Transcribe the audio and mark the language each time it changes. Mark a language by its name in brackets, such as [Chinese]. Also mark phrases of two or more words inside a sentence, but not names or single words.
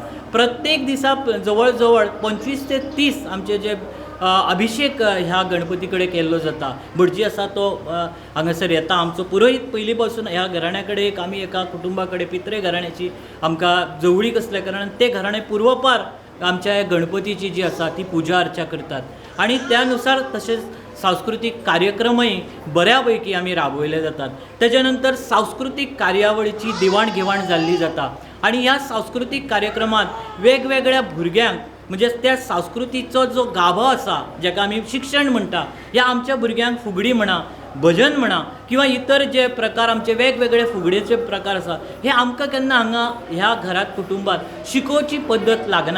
[Konkani] प्रत्येक दिसा जवळ जवळ 25 ते 30 आमचे जे अभिषेक ह्या गणपती कडेन केल्लो जाता. भटजी आसा तो हांगासर येता. आमचो पुरोहीत पयलीं पासून ह्या घराण्या कडेन आमी एका कुटुंबा कडेन पित्रे घराण्याची आमकां जवळीक असल्या कारणान ते घराणे पूर्वपार आमच्या गणपतीची जी आसा ती पुजा अर्चा करतात आणि त्यानुसार तसेच सांस्कृतिक कार्यक्रमही बऱ्यापैकी आम्ही राबवले जातात. त्याच्यानंतर सांस्कृतिक कार्यावळीची देवाणघेवाण जाल्ली जाता आणि ह्या सांस्कृतिक कार्यक्रमात वेगवेगळ्या भुरग्यांक म्हणजे त्या संस्कृतीचो जो गाभो आसा जाका आमी शिक्षण म्हणटा, ह्या आमच्या भुरग्यांक फुगडी म्हणा, भजन म्हणा किंवा इतर जे प्रकार आमचे वेगवेगळे फुगडेचे प्रकार आसा हे आमकां केन्ना हांगा ह्या घरात कुटुंबात शिकोवची पद्दत लागना.